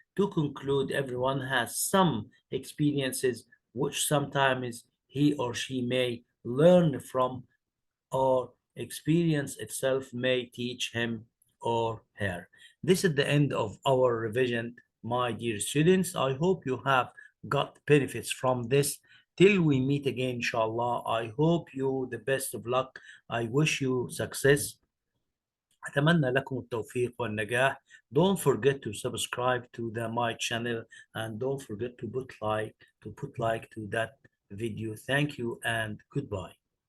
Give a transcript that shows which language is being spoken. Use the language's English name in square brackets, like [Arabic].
[English] To conclude, everyone has some experiences which sometimes he or she may learn from, or experience itself may teach him or her. This is the end of our revision, my dear students. I hope you have got benefits from this. Till we meet again, inshallah, I hope you the best of luck. I wish you success. [Arabic] أتمنى لكم التوفيق والنجاح. [English] Don't forget to subscribe to my channel, and don't forget to put like to that video. Thank you and goodbye.